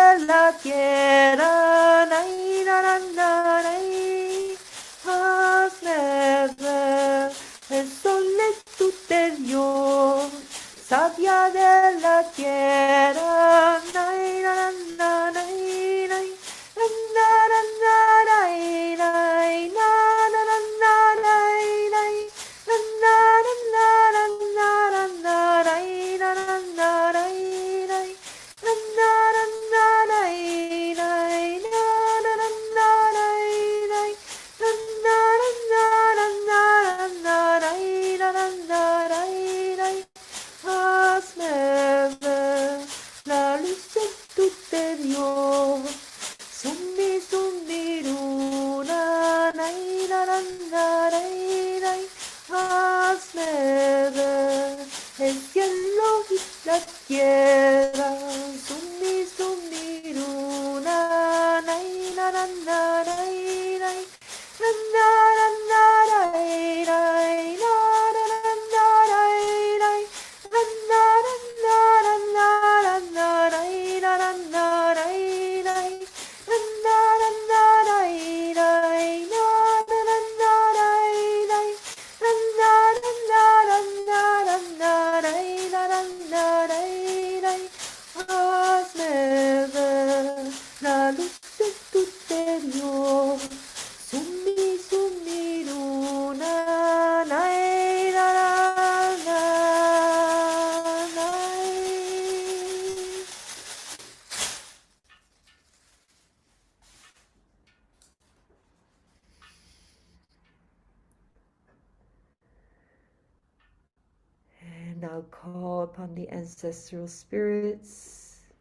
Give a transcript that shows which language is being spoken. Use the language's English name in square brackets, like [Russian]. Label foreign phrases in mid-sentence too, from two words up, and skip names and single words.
[Spanish] la tierra, nay, na, na, na, nay, [English] has never, [Spanish] el sol es tu Dios, sabia de la tierra, nay, na, na, na, nay, nay, na, na, na, nay, nay, na, na, na, na, nay, nay, na, na, na, na, na, na, na, nay, na, na, na, nay, nay. La luz en tu interior, zumbi, zumbi, luna, nay, na, na, na, nay, nay. Hazme ver el cielo y la tierra, zumbi, zumbi, luna, nay, na, na, na, nay, nay, na, na, na, na, nay, nay, na, na, na, na, nay, nay, na, na, na, na, na, na, nay, na, na, na, nay, nay, na, na, na, nay, nay, na, na, na, na, nay, nay. Hazme ver la luz de tu interior, zumbi, zumbi, luna, nay, na, na, na, nay. [English] And now call upon the ancestral spirits